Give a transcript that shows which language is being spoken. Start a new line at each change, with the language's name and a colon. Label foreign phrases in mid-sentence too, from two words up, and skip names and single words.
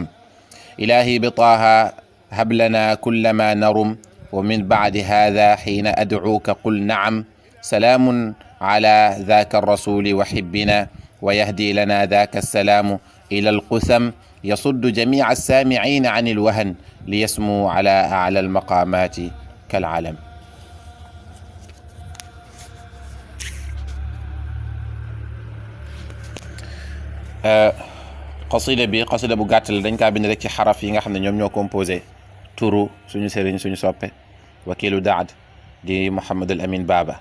Arabic: إلهي بطاها هب لنا كل ما نرم ومن بعد هذا حين أدعوك قل نعم. سلام على ذاك الرسول وحبنا ويهدي لنا ذاك السلام إلى القثم. يصد جميع السامعين عن الوهن ليسمو على أعلى المقامات كالعلم.
Wolof: qasida bu gàtt la dañ kaa bind rek ci xaraf yi nga xam ne ñoom ñoo composé turu suñu sëriñ suñu soppe wakilu daad di Mouhamadul Amin Baba.